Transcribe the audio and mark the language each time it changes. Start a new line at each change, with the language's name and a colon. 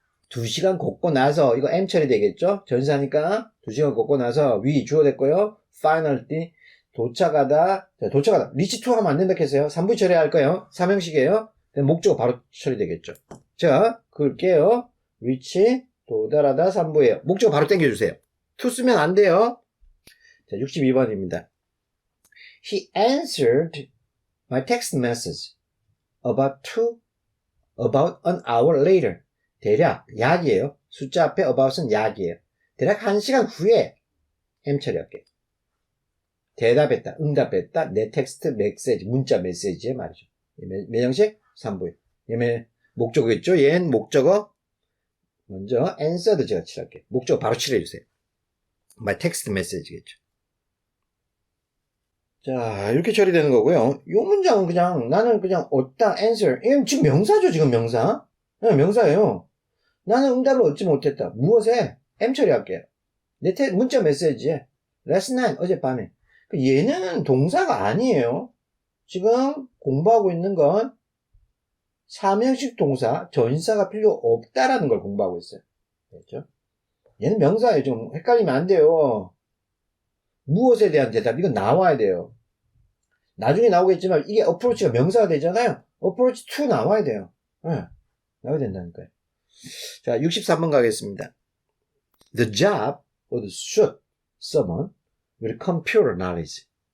Korean: 2시간 걷고 나서, 이거 M 처리 되겠죠? 전사니까 2시간 걷고 나서 위 주어 됐고요. finally 도착하다. 자, 도착하다.
English: reach to
Korean: 하면 안 된다 했어요. 3부 처리해야 할 거예요. 3형식이에요. 목적어 바로 처리되겠죠. 자, 그을게요. reach 도달하다 3부예요. 목적어 바로 당겨주세요. to 쓰면 안 돼요. 자, 62번입니다.
English: He answered my text message about an hour later.
Korean: 대략 약이에요. 숫자 앞에 about은 약이에요. 대략 1시간 후에 M 처리할게요. 대답했다, 응답했다, 내 텍스트 메시지, 문자 메시지의 말이죠. 몇 형식? 3부에. 얘는 목적어겠죠? 얘는 목적어 먼저 answered 제가 칠할게요. 목적어 바로 칠해주세요.
English: my text message
Korean: 겠죠. 자, 이렇게 처리되는 거고요. 이 문장은 그냥 나는 그냥 얻다 answer. 이건 지금 명사죠, 지금 명사. 네, 명사예요. 나는 응답을 얻지 못했다. 무엇에? M 처리할게요. 내 문자 메시지에
English: last night
Korean: 어젯밤에. 얘는 동사가 아니에요. 지금 공부하고 있는 건 3형식 동사, 전사가 필요 없다라는 걸 공부하고 있어요. 됐죠? 얘는 명사예요. 좀 헷갈리면 안 돼요. 무엇에 대한 대답, 이건 나와야 돼요. 나중에 나오겠지만 이게 approach가 명사가 되잖아요.
English: approach to
Korean: 나와야 돼요. 네, 나와야 된다니까요. 자, 63번 가겠습니다.
English: The job would suit someone with computer knowledge.